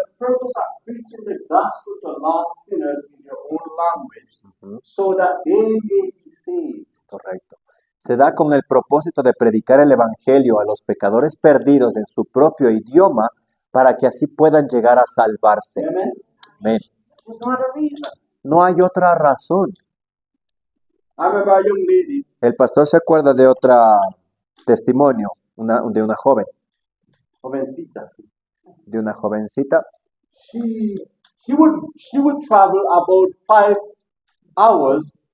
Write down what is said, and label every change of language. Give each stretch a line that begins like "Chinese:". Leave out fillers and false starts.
English: For the purpose of preaching the gospel to lost sinners in their own language, so that they may be saved.
Spanish: Correcto. Se da con el propósito de predicar el evangelio a los pecadores perdidos en su propio idioma para que así puedan llegar a salvarse.
English: Amen.
Spanish: Amén.
English: There's no other reason.
Spanish: No hay otra razón.
English: I remember a young lady,
Spanish: El pastor se acuerda de otro testimonio, de una joven, jovencita. de una jovencita.
English: She would travel about 5 hours